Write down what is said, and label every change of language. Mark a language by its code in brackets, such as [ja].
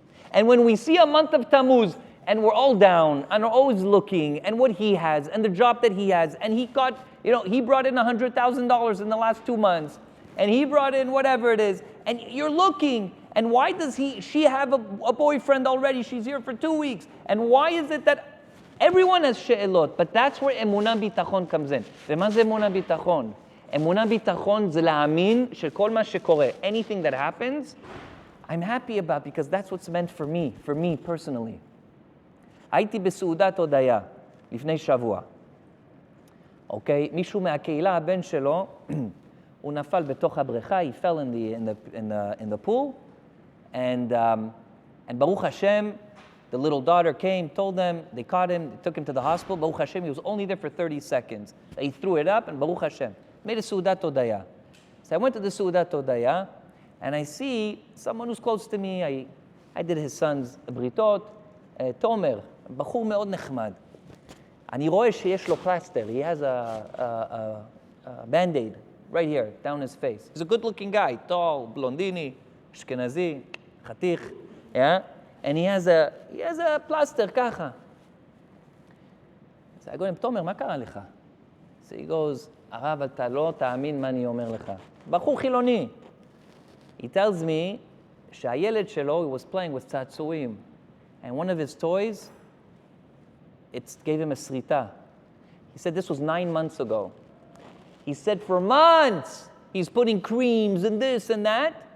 [en] And when we see a month of Tammuz, and we're all down, and are always looking, and what he has, and the job that he has, and he got, he brought in $100,000 in the last 2 months, and he brought in whatever it is, and you're looking, and why does she have a boyfriend already? She's here for 2 weeks. And why is it that everyone has she'elot? But that's where emuna bitachon comes in. [he] ומה זה אמונה ביטחון? אמונה ביטחון זה להאמין שכל מה שקורה, [en] anything that happens, I'm happy about because that's what's meant for me personally. [he] הייתי בסעודת הודיה לפני שבוע. אוקיי? מישהו מהקהילה, הבן שלו, הוא נפל בתוך הבריכה, [en] he fell in the pool, and Baruch Hashem, the little daughter came, told them, they caught him, they took him to the hospital. Baruch Hashem, he was only there for 30 seconds. They threw it up, and Baruch Hashem made a Seudat Hodaya. So I went to the Seudat Hodaya, and I see someone who's close to me. I did his son's bריתות, תומר, [he] בחור מאוד נחמד. אני רואה שיש לו פלסטר. [en] He has a band-aid right here, down his face. He's a good-looking guy, tall, blondini, Ashkenazi, חתיך, yeah? And he has a plaster ככה. So I go to him, תומר, [he] מה קרה לך? [en] So he goes, [he] הרב, אתה לא תאמין מה אני אומר לך. בחור חילוני. [en] He tells me [he] שהילד שלו, [en] he was playing with צעצועים, and one of his toys, it gave him a srita. He said this was 9 months ago. He said for months, he's putting creams and this and that.